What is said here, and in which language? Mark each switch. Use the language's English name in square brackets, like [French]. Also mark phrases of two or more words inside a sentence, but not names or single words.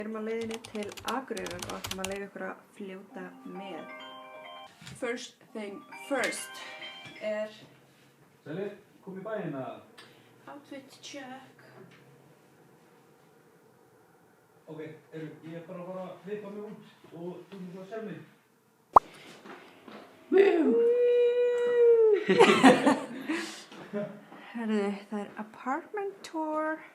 [Icelandic] Við erum á leiðinni til Akureyrar og ætlum að leyfa ykkur að fljóta með. [English] First thing first [Icelandic] Sælir, kom í bæinn að... [English] outfit check. [Icelandic] Ok, ég bara að fara að vippa mig út og þú múið að sjá mig. Herðu, það [English] apartment tour.